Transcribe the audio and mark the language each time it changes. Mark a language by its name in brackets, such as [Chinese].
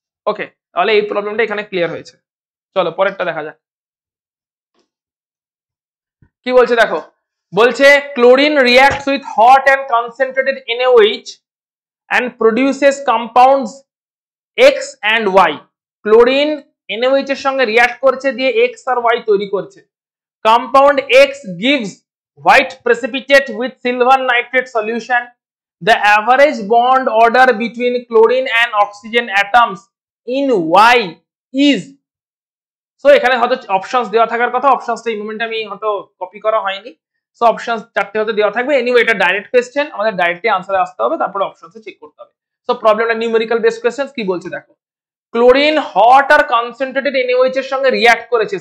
[Bangla] ওকে, তাহলে এই প্রবলেমটা এখানে ক্লিয়ার হয়েছে। চলো পরেরটা দেখা যাক কি বলছে। দেখো, বলছে [English] Chlorine reacts with hot and concentrated NaOH and produces compounds X and Y। [Bangla] Chlorine NaOH এর সঙ্গে রিঅ্যাক্ট করছে, দিয়ে X আর Y তৈরি করছে। [English] Compound X gives white precipitate with silver nitrate solution. The average bond order between chlorine and oxygen atoms in Y is। [Bangla] So এখানে হয়তো options দেওয়া থাকার কথা, অপশনসটা এই মোমেন্টে আমি হয়তো কপি করা হয়নি। সো অপশনস 4টে হতে দেওয়া থাকবে। এনিওয়ে এটা ডাইরেক্ট কোশ্চেন, আমাদের ডাইরেক্টলি আনসারে আসতে হবে, তারপরে অপশনসে চেক করতে হবে। সো প্রবলেমটা নিউমেরিক্যাল বেসড কোশ্চেন। কি বলছে দেখো, ক্লোরিন হট আর কনসেন্ট্রেটেড NaOH এর সঙ্গে রিঅ্যাক্ট করেছে।